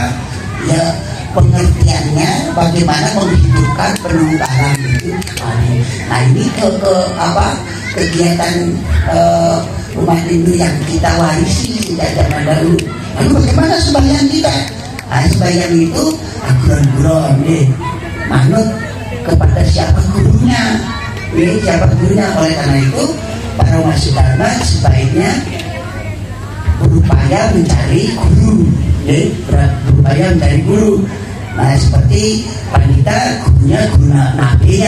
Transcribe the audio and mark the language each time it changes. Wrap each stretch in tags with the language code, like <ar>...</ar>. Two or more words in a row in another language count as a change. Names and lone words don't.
<id>Ya, pengertiannya bagaimana menghidupkan penuh karang itu. Nah, ini kegiatan umat Hindu yang kita warisi sejak zaman dahulu. Lalu bagaimana sembahyang kita? Nah, sembahyang itu aguran-guron, manut kepada siapa gurunya. Siapa gurunya. Oleh karena itu para umat sedharma sebaiknya berupaya mencari guru, berupaya mencari guru. Nah, seperti pandita gurunya guru nabinya.</id>